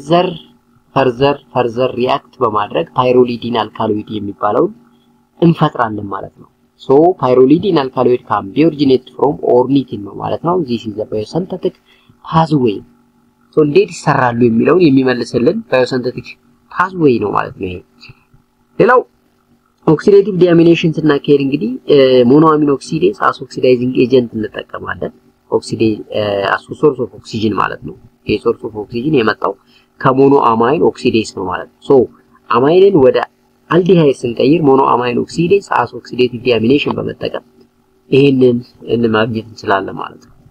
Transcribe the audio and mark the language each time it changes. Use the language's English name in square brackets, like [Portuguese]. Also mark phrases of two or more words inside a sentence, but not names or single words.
[English] further react [Amharic] በማድረግ [English] pyrrolidine alkaloid [Amharic] የሚባለው እንፈጥራለን ማለት ነው [English] so pyrrolidine alkaloid can be originated from ornithine [Amharic] ነው ማለት ነው [English] this is the biosynthetic pathway [Amharic] ሶ እንዴት ይሰራሉ የሚለውን የሚመልስልን [English] biosynthetic pathway [Amharic] ነው ማለት ነው። ይሄ ሌላው [English] oxidative deamination [Amharic] ስናካሄድ እንግዲህ [English] mono amino oxidase as oxidizing agent [Amharic] እንጠቀማለን። [English] as source of oxygen [Amharic] ማለት ነው። ይሄ [English] source of oxygen [Amharic] የመጣው ከሞኖ [English] amine oxidase [Amharic] ነው ማለት ነው። ሶ አማይንን ወደ አልዲሃይድ ስንቀይር [English] mono amine oxidase as oxidative deamination [Amharic] በመጠቀም ይሄንን ማግኘት እንችላለን ማለት ነው።